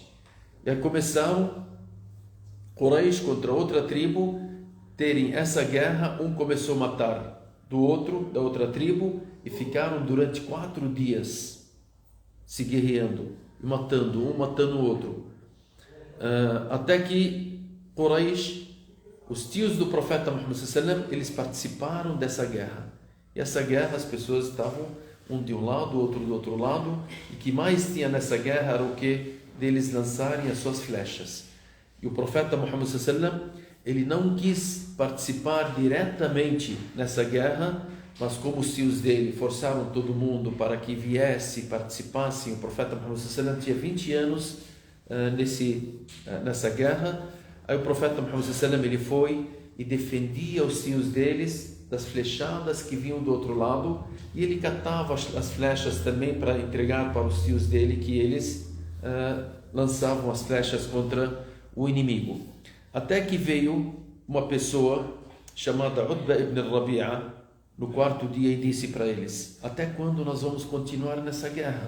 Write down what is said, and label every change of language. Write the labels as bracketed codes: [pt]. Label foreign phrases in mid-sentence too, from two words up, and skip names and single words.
[pt] E aí começaram Quraysh contra outra tribo, terem essa guerra, um começou a matar do outro, da outra tribo, e ficaram durante 4 dias se guerreando, matando um, matando o outro. Até que Quraysh, os tios do profeta Muhammad [ar] صلى الله عليه وسلم, [pt] eles participaram dessa guerra. E essa guerra, as pessoas estavam um de um lado, outro do outro lado, e o que mais tinha nessa guerra era o que? Deles lançarem as suas flechas. E o profeta Muhammad [ar] صلى الله عليه وسلم, [pt] ele não quis participar diretamente nessa guerra, mas como os tios dele forçaram todo mundo para que viesse, participassem, o profeta Muhammad [ar] صلى الله عليه وسلم [pt] tinha 20 anos nessa guerra. Aí o profeta Muhammad [ar] صلى الله عليه وسلم, [pt] ele foi e defendia os tios deles das flechadas que vinham do outro lado, e ele catava as flechas também para entregar para os tios dele, que eles lançavam as flechas contra o inimigo. Até que veio uma pessoa chamada Utba ibn Rabi'a no 4º dia e disse para eles: até quando nós vamos continuar nessa guerra?